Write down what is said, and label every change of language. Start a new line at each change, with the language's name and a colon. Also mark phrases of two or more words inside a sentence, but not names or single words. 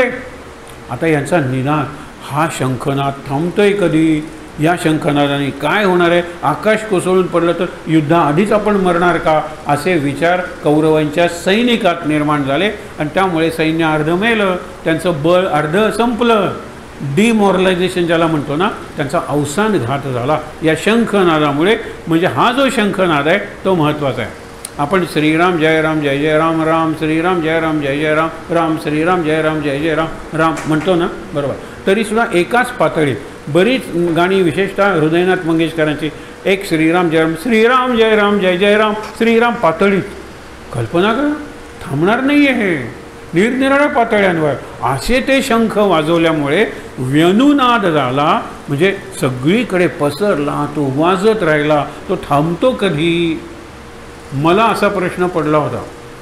Marathi: आता यांचा निनाद, हा शंखनाद थांबतोय कधी, या शंखनादाने काय होणार आहे, आकाश कोसळून पडलं तर युद्धाआधीच आपण मरणार का, असे विचार कौरवांच्या सैनिकात निर्माण झाले. आणि त्यामुळे सैन्य अर्ध मेलं, त्यांचं बळ अर्ध संपलं. डिमॉरलायझेशन ज्याला म्हणतो ना, त्यांचा अवसान घात झाला या शंखनादामुळे. म्हणजे हा जो शंखनाद आहे तो महत्त्वाचा आहे. आपण श्रीराम जय राम जय जय राम, राम श्रीराम जय राम जय जय राम, राम श्रीराम जय राम जय जय राम, राम म्हणतो ना, बरोबर. तरीसुद्धा एकाच पातळीत बरीच गाणी, विशेषतः हृदयनाथ मंगेशकरांची, एक श्रीराम जय राम, श्रीराम जय राम जय जय राम, श्रीराम पातळीत. कल्पना करा, थांबणार नाही आहे हे, निरनिराळ्या पातळ्यांवर असे ते शंख वाजवल्यामुळे व्यनुनाद झाला. म्हणजे सगळीकडे पसरला, तो वाजत राहिला. तो थांबतो कधी, मला असा प्रश्न पडला होता.